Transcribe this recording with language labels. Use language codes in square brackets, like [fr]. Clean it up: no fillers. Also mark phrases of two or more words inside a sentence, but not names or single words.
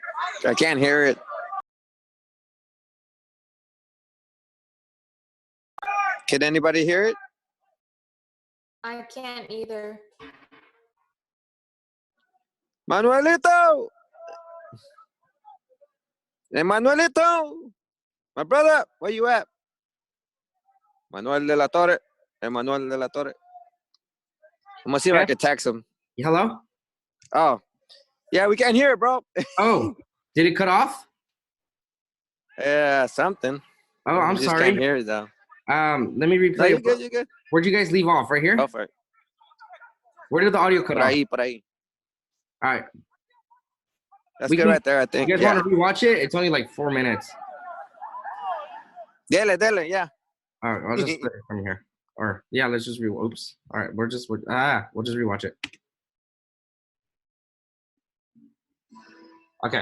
[en] I can't hear it. Can anybody hear it? I can't either. Manuelito! Hey, Manuelito! My brother, where you at? Manuel de la Torre. Hey, Manuel de la Torre. I'm gonna see if I Yeah. can text him. Hello? Oh, yeah, we can't hear it, bro. Oh, did it cut off? Yeah, something. Oh, I'm We just sorry. can't hear it though. Let me No, replay you it. good, you good. Where'd you guys leave off? Right here? Go for it. Where did the audio cut [es] Por [en] off? [es] ahí, por ahí. [en] All right. That's We good can- right there, I think. You guys Yeah. want to rewatch it? It's only like 4 minutes. [es] Dele, dele, yeah. [en] All right, I'll just play it from here. Or yeah, let's just oops. All right, we'll just rewatch it. Okay.